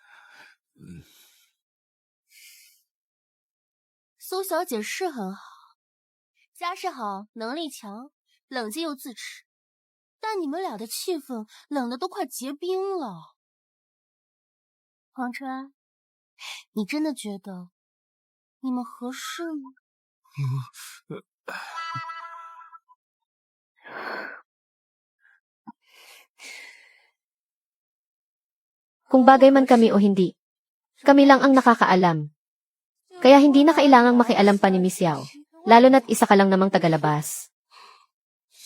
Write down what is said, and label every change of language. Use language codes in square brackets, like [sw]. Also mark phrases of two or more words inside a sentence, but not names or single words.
[zh] 苏小姐是很好，家世好，能力强，冷静又自持，但你们俩的气氛冷的都快结冰了。黄川，你真的觉得你们合适吗？ [tl] Kung bagay man kami o hindi, kami lang ang nakakaalam. Kaya hindi na kailangang makialam pa ni Miss Yao, lalo na't isa ka lang namang tagalabas.